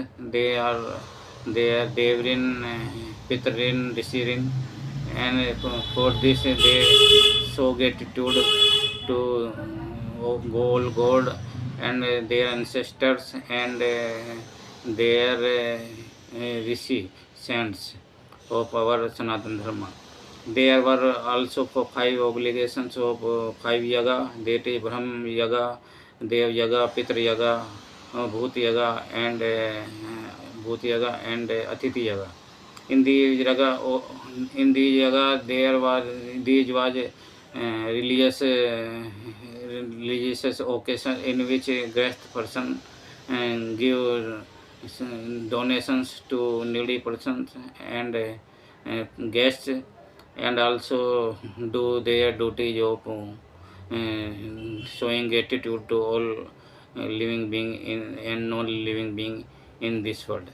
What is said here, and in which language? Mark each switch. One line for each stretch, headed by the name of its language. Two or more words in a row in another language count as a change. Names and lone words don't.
English: They are Devrin, Pitrin, Rishirin, and for this they show gratitude to God and their ancestors and their Rishi saints of our Sanatana Dharma. There were also 5 obligations of 5 yaga, that is Brahm yaga, Dev yaga, Pitra yaga, Bhut yaga, and Atithi yaga. In these yaga there was religious occasion in which Grahastha person give donations to needy persons and guests, and also do their duty of showing gratitude to all living being and non-living being in this world.